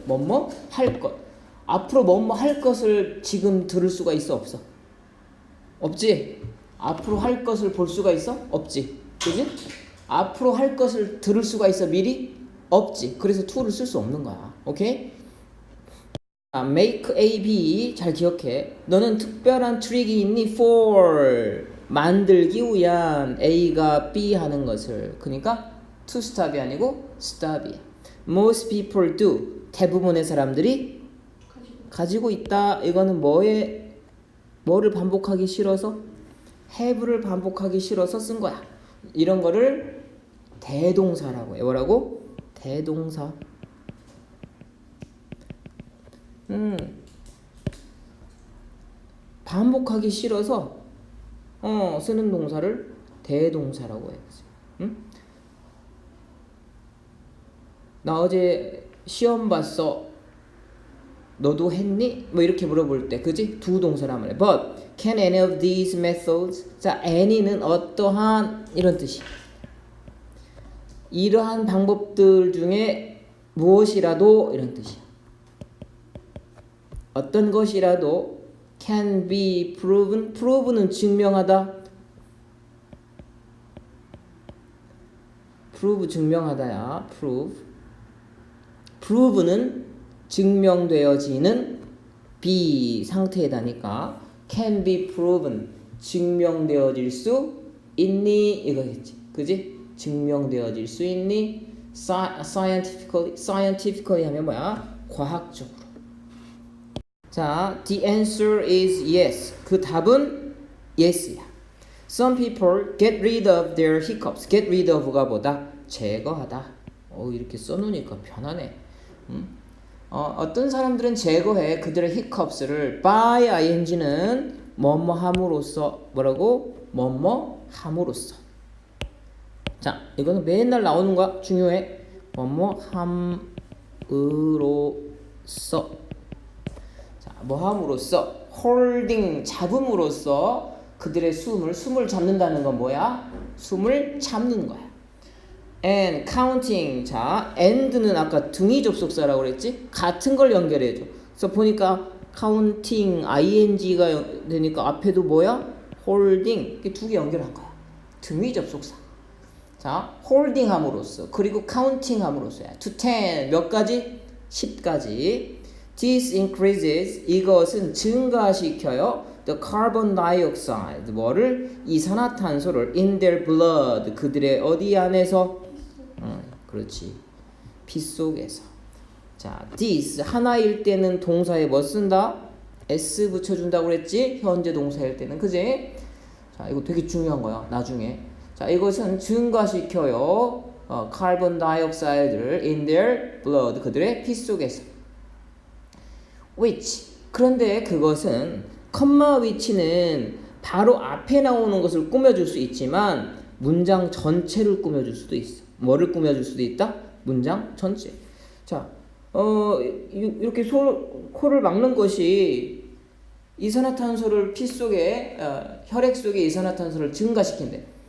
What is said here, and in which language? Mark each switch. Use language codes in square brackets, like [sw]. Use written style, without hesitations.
[ko] 뭐뭐 할 것. 앞으로 뭐뭐 할 것을 지금 들을 수가 있어, 없어? 없지? 앞으로 할 것을 볼 수가 있어? 없지. 그지? 앞으로 할 것을 들을 수가 있어, 미리? 없지. 그래서 to를 쓸 수 없는 거야. 오케이? make A, B 잘 기억해. 너는 특별한 트릭이 있니? for 만들기 위한 A가 B 하는 것을. 그러니까 [en] to stop [ko] 이 아니고 stop이야. [en] most people do [ko] 대부분의 사람들이 가지고 있다. 이거는 뭐를 반복하기 싫어서? have를 반복하기 싫어서 쓴 거야. 이런 거를 대동사라고 해. 뭐라고? 대동사. 반복하기 싫어서 쓰는 동사를 대동사라고 해. 나 어제 시험 봤어. 너도 했니? 뭐 이렇게 물어볼 때, 그지? 두 동사란 말이야. [en] But can any of these methods? [ko] 자, any는 어떠한 이런 뜻이야. 이러한 방법들 중에 무엇이라도 이런 뜻이야. 어떤 것이라도 [en] can be proven. [ko] prove는 증명하다. prove 증명하다야. prove는 증명되어지는 be 상태에다니까 [en] can be proven [ko] 증명되어질 수 있니 이거겠지. 그지? 증명되어질 수 있니? scientifically 하면 뭐야? 과학적으로. 자, [en] the answer is yes. [ko] 그 답은 yes야. [en] Some people get rid of their hiccups. get rid of가 뭐다? [ko] 제거하다. 이렇게 써놓으니까 편하네. 어떤 사람들은 제거해 그들의 hiccups를. by ing는 뭐뭐 함으로써. 뭐라고? 뭐뭐 함으로써. 자, 이거는 맨날 나오는 거야. 중요해. 뭐뭐 함으로써. 자, 뭐 함으로써? holding 잡음으로써 그들의 숨을 잡는다는 건 뭐야? 숨을 참는 거야. [en] and counting. [ko] 자, and는 아까 등위 접속사라고 그랬지? 같은 걸 연결해줘. 그래서 보니까 counting ing가 되니까 앞에도 뭐야? holding. 이게 두 개 연결한 거야. 등위 접속사. 자, holding 함으로써 그리고 counting 함으로써야. to 10 몇 가지? 10가지. [en] This increases [ko] 이것은 증가시켜요. [en] The carbon dioxide 뭐를? [ko] 이산화탄소를 [en] in their blood [ko] 그들의 어디 안에서? 그렇지. 피 속에서. 자, this 하나일 때는 동사에 뭐 쓴다? s 붙여준다고 그랬지? 현재 동사일 때는. 그지? 자, 이거 되게 중요한 거야. 나중에. 자, 이것은 증가시켜요. carbon dioxide를 [en] in their blood [ko] 그들의 피 속에서. which 그런데 그것은 컴마 which는 바로 앞에 나오는 것을 꾸며줄 수 있지만 문장 전체를 꾸며줄 수도 있어. 뭐를 꾸며줄 수도 있다? 문장 전체. 자, 이렇게 코를 막는 것이 이산화탄소를 피 속에 혈액 속에 이산화탄소를 증가시킨대.